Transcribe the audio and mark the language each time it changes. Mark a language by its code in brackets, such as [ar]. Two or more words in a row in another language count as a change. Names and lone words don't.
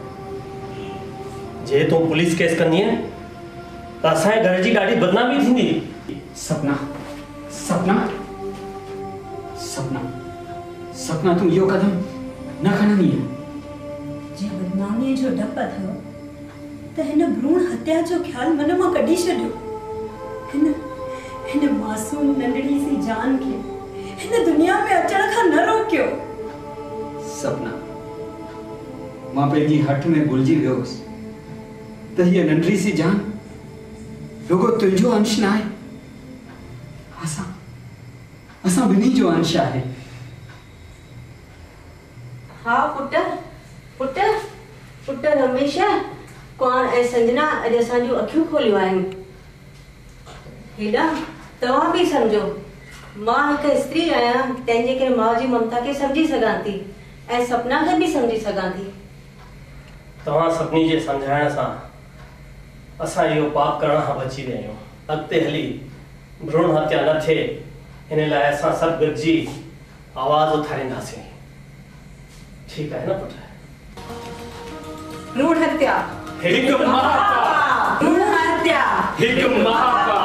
[sd] जे तूं पुलिस केस कंदीअ त असांजे घर जी ॾाढी बदनामी थींदी। सपना तूं इहो कदम न खणंदी। जे बदनामीअ जो डपु अथव त हिन भ्रूण हत्या जो ख़्याल मन मां कढी छॾियो। हिन मासूम नंढड़ी सी जान खे हिन दुनिया में अचण खां न रोकियो। सपना, मां पंहिंजी हठ में भुलिजी वियो हुअसि त हीअ नंढड़ी सी जान रुगो तुंहिंजो अंश न आहे, असां ॿिन्ही जो अंश आहे। हाँ पुट रमेश, कौन ऐं संजना अॼु असांजूं अखियूं खोलियूं आहिनि। हेॾा तव्हां बि सम्झो मां हिकु स्त्री आहियां, तंहिंजे करे माउ जी ममता खे सम्झी सघां थी ऐं सपना खे बि सम्झी सघां थी। तव्हां सभिनी जे सम्झाइण सां असां इहो पाप करण खां बची विया आहियूं। अॻिते हली भ्रूण हत्या न थिए हिन लाइ असां सभु गॾिजी आवाज़ उथारींदासीं। ठीकु आहे न पुट? भ्रूण हत्या हिकु महापाप, भ्रूण हत्या हिकु महापाप।